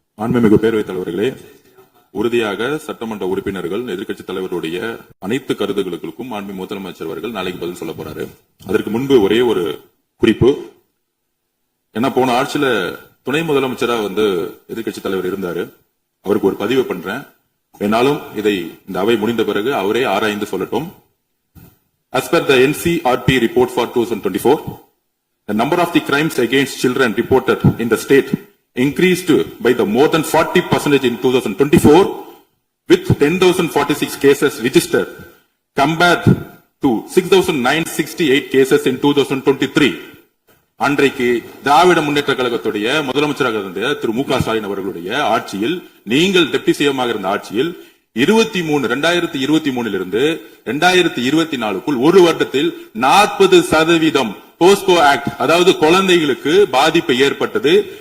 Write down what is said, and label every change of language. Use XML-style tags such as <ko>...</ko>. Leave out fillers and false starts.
<ta>மாண்புமிகு பேரவைத் தலைவர்களே, உறுதியாக சட்டமன்ற உறுப்பினர்கள் எதிர்க்கட்சி தலைவருடைய அனைத்து கருத்துக்களுக்கும் மாண்புமிகு முதலமைச்சர் அவர்கள் நாளைக்கு பதில் சொல்ல போறாரு. அதற்கு முன்பு ஒரே ஒரு குறிப்பு. ஏன்னா போன ஆட்சியில துணை முதலமைச்சரா எதிர்க்கட்சி தலைவர் இருந்தாரு. அவருக்கு ஒரு பதிவு பண்றேன். என்னாலும் இதை இந்த அவை முடிந்த பிறகு அவரே ஆராய்ந்து சொல்லட்டும்.</ta> <en>As per the NCRP report for 2024, the number of the crimes against children reported in the state increased by the more than 40% in 2024, with 10,046 cases registered compared to 6,968 cases in 2023.</en> <ta>அன்றைக்கு திராவிட முன்னேற்ற கழகத்துடைய முதலமைச்சராக இருந்த திரு மு க ஸ்டாலின் அவர்களுடைய ஆட்சியில், நீங்கள் டெப்டி சிஎம்மாக இருந்த ஆட்சியில் 2023 இருந்து 2024க்குள் ஒரு வருடத்தில் 40% போஸ்கோ ஆக்ட், அதாவது குழந்தைகளுக்கு பாதிப்பு ஏற்பட்டது.</ta>